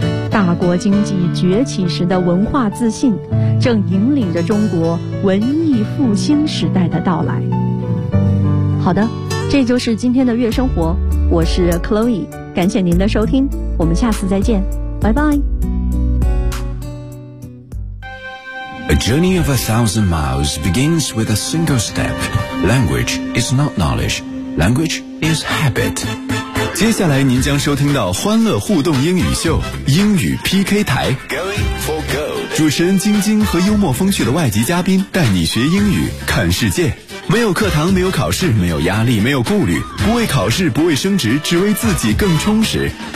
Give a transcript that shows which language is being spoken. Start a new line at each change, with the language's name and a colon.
Chinese: 大国经济崛起时的文化自信，正引领着中国文艺复兴时代的到来。好的，这就是今天的月生活，我是 Chloe， 感谢您的收听，我们下次再见，拜拜。
English: A journey of 1,000 miles begins with a single step. Language is not knowledge. Language is habit.
Chinese: 接下来您将收听到欢乐互动英语秀，英语 PK 台。
English: Going for gold.
Chinese: 主持人晶晶和幽默风趣的外籍嘉宾带你学英语，看世界。没有课堂，没有考试，没有压力，没有顾虑，不为考试，不为升职，只为自己更充实。